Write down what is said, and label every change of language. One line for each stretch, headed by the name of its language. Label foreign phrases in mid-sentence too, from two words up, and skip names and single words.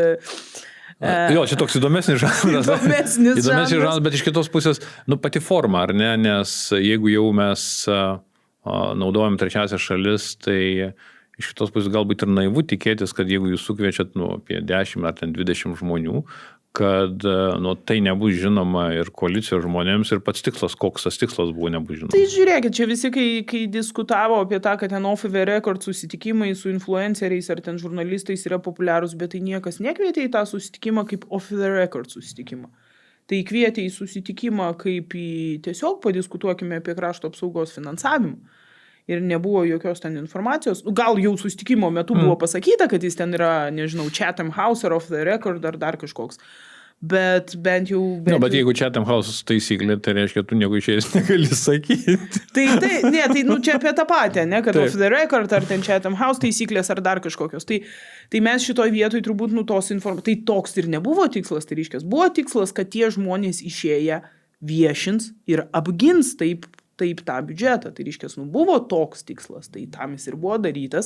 Lithuanian: Jo, čia toks įdomesnis žanras. Įdomesnis žanras, bet iš kitos pusės, pati forma, ar ne, nes jeigu jau mes naudojam trečiasias šalis, tai iš kitos pusės galbūt ir naivu tikėtis, kad jeigu jūs sukviečiat apie 10 ar 20 žmonių, kad tai nebus žinoma ir koalicijos žmonėms ir pats tikslas, koks tas tikslas buvo, nebus žinoma. Tai žiūrėkit, čia visi, kai diskutavo apie tą, kad ten
English: off the record
Lithuanian: susitikimai su influenceriais ar ten žurnalistais yra populiarūs, bet tai niekas nekvietė į tą susitikimą kaip
English: off the record
Lithuanian: susitikimą. Tai kvietė į susitikimą kaip į tiesiog padiskutuokime apie krašto apsaugos finansavimą. Ir nebuvo jokios ten informacijos. Gal jau susitikimo metu buvo pasakyta, kad jis ten yra, nežinau, Chatham House ar
English: off the record
Lithuanian: ar dar kažkoks. Bet bent jau... Bet jeigu Chatham House taisyklė, tai reiškia, tu nieko išėjęs negali sakyti. Tai čia apie tą patį, ne, kad
English: off the record
Lithuanian: ar ten Chatham House taisyklės ar dar kažkokios. Tai mes šitoj vietoj turbūt tos informacijos... Tai toks ir nebuvo tikslas, tai reiškia. Buvo tikslas, kad tie žmonės išėję viešins ir apgins taip tą biudžetą. Tai reiškia, buvo toks tikslas, tai tam jis ir buvo darytas.